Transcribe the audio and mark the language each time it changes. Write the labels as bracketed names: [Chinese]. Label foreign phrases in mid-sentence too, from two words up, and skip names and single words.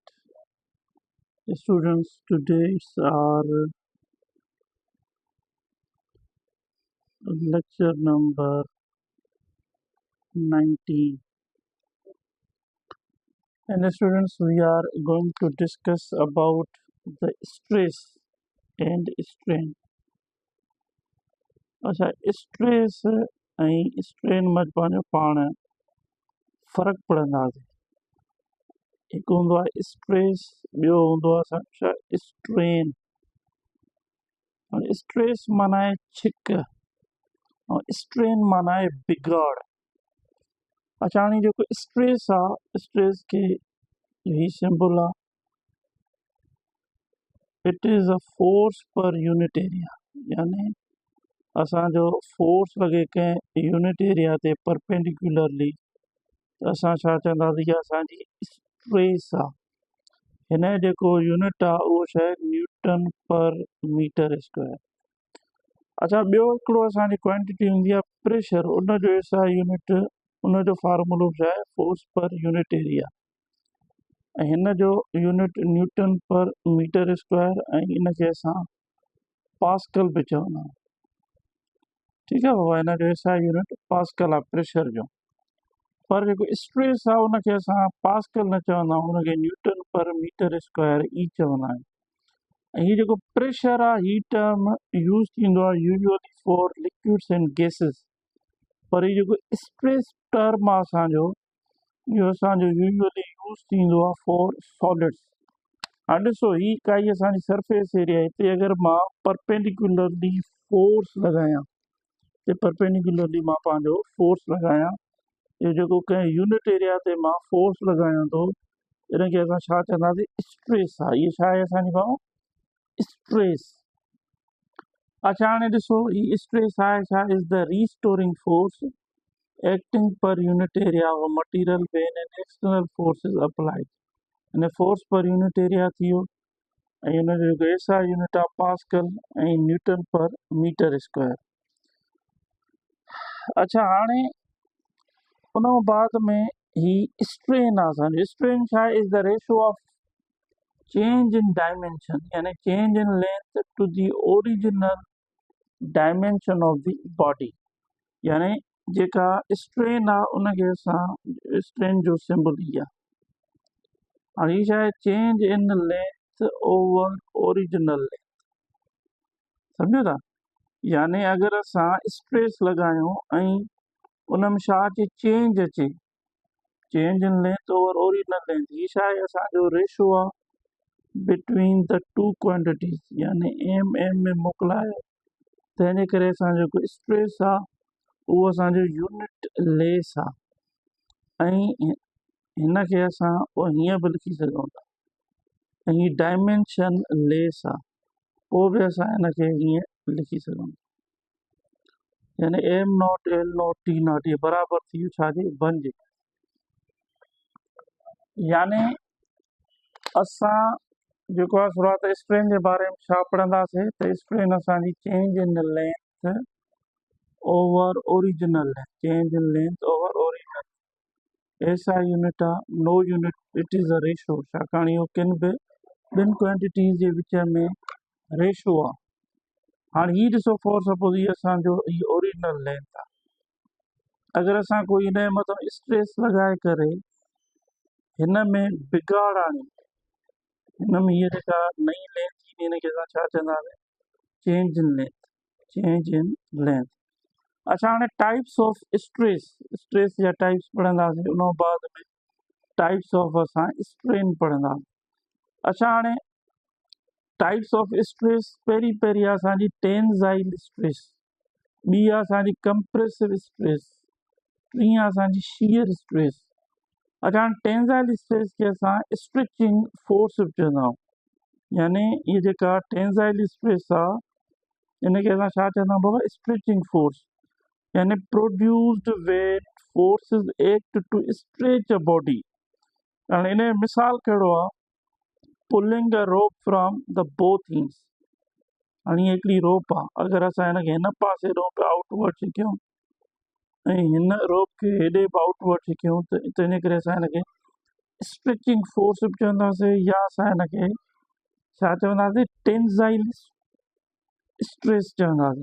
[English] Students, today's our lecture number 19. And students, we are going to discuss about the stress and strain. [Sindhi] अच्छा स्ट्रेस ऐं स्ट्रेन में पंहिंजो पाण फ़र्क़ु पढ़ंदासीं। हिकु हूंदो आहे स्ट्रेस, ॿियो हूंदो आहे असांजो छा स्ट्रेन। स्ट्रेस माना आहे छिक ऐं स्ट्रेन माना आहे बिगाड़। अच्छा हाणे जेको स्ट्रेस आहे, स्ट्रेस खे ही सिंबल आहे, [English] It is a force per unit area. [Sindhi] यानी असांजो फोर्स लॻे कंहिं [English] unit area [Sindhi] ते परपेंडिकुलरली त असां छा चवंदासीं कि असांजी स्ट्रेस आहे। हिन जो जेको यूनिट आहे उहो छा आहे, [English] newton per metre square. [Sindhi] अच्छा ॿियो हिकिड़ो असांजी क्वांटिटी हूंदी आहे प्रेशर, उनजो [English] SI unit, [Sindhi] उनजो फार्मूलो छा आहे, [English] force per unit area. [Sindhi] ऐं हिन जो यूनिट [English] newton per metre square [Sindhi] ऐं इनखे असां पास्कल बि चवंदा आहियूं। ठीकु आहे बाबा, हिन जो [English] SI unit [Sindhi] पास्कल आहे प्रेशर जो। पर जेको स्ट्रेस आहे उनखे असां पास्कल न चवंदा आहियूं, उनखे [English] newton per metre square [Sindhi] ई चवंदा आहियूं। ऐं हीउ जेको प्रेशर आहे, ही [English] term use [Sindhi] थींदो आहे [English] usually for liquids and gases. [Sindhi] पर हीउ जेको [English] stress term [Sindhi] आहे असांजो, इहो असांजो [English] usually use [Sindhi] थींदो आहे [English] for solids. [Sindhi] हाणे ॾिसो, ही काई असांजी [English] surface area, [Sindhi] हिते अगरि मां [English] perpendicularly force [Sindhi] लॻायां, हिते परपेंडिकुलरली मां पंहिंजो फोर्स लॻायां, इहो जेको कंहिं [English] unit area [Sindhi] ते मां फोर्स लॻायां थो, इनखे असां छा चवंदासीं, स्ट्रेस आहे। इहा छा आहे असांजी भाउ, स्ट्रेस। अच्छा हाणे ॾिसो, ही स्ट्रेस आहे छा, [English] is the restoring force acting per unit area of material when an external force is applied. [Sindhi] यानी [English] force per unit area [Sindhi] थी वियो, ऐं हुनजो जेको [English] SI unit [Sindhi] आहे पास्कल ऐं [English] newton per metre square. [Sindhi] अच्छा हाणे उन बाद में ही स्ट्रेन आहे असांजो। स्ट्रेन छा आहे, [English] is the ratio of change in dimension, यानी change in length to the original dimension of the body. [Sindhi] यानी जेका स्ट्रेन आहे उनखे असां स्ट्रेन जो सिंबल ई आहे। हाणे हीअ छा आहे, [English] change in length over original length, [Sindhi] सम्झो था। यानी अगरि असां स्ट्रेस लॻायूं ऐं उन में छा अचे, चेंज अचे, [English] change in length over original length, [Sindhi] हीअ छा आहे, असांजो रेशो आहे [English] between the two quantities, [Sindhi] यानी एम एम में मोकिलायो। तंहिंजे करे असांजो जेको स्ट्रेस आहे उहो असांजो [English] unit less [Sindhi] आहे। ऐं हिनखे असां हीअं बि लिखी सघूं था, ऐं हीअ [English] dimension less [Sindhi] आहे, पोइ बि असां हिनखे हीअं लिखी सघूं था। [English] यानी M naught L naught T naught, [Sindhi] इहे बराबरि थी वियो छाजे, 1 जे। यानी असां जेको आहे शुरूआत स्ट्रेन जे बारे में छा पढ़ंदासीं, त स्ट्रेन असांजी [English] change in length over original length, change in length over original. SI unit [Sindhi] आहे, [English] no unit, it is a ratio, [Sindhi] छाकाणि इहो किन बि ॿिनि क्वांटिटीज़ जे विच में रेशो आहे। हाणे हीअ ॾिसो, [English] for suppose [Sindhi] हीअ असांजो हीअ [English] original length [Sindhi] आहे। अगरि असां कोई हिन जे मथां स्ट्रेस लॻाए करे हिन में बिगाड़ आणी, हिन में हीअ जेका नई लेंथ ईंदी, हिनखे असां छा चवंदासीं, [English] change in length, change in length. [Sindhi] अच्छा हाणे [English] types of stress, [Sindhi] स्ट्रेस जा टाइप्स पढ़ंदासीं, उन बाद में [English] types of [Sindhi] असां स्ट्रेन पढ़ंदासीं। अच्छा हाणे [English] types of stress, [Sindhi] पहिरीं पहिरीं आहे असांजी [English] tensile stress, [Sindhi] ॿी आहे असांजी [English] compressive stress, [Sindhi] टी आहे असांजी [English] shear stress. [Sindhi] अच्छा हाणे [English] tensile stress [Sindhi] खे असां [English] stretching force [Sindhi] बि चवंदा आहियूं। यानी हीअ जेका [English] tensile stress [Sindhi] आहे, इनखे असां छा चवंदा आहियूं बाबा, [English] stretching force. यानी produced when forces act to stretch a body. [Sindhi] हाणे इन जो मिसाल कहिड़ो आहे, [English] pulling a rope from the both ends. [Sindhi] हाणे हीअ हिकिड़ी रोप आहे, अगरि असां हिनखे हिन पासे [English] rope outward [Sindhi] कयूं ऐं हिन रोप खे हेॾे बि आउटवर्ड थी कयूं त इन करे असां हिनखे [English] stretching force [Sindhi] बि चवंदासीं या असां हिनखे छा चवंदासीं [English] tensile stress [Sindhi] चवंदासीं।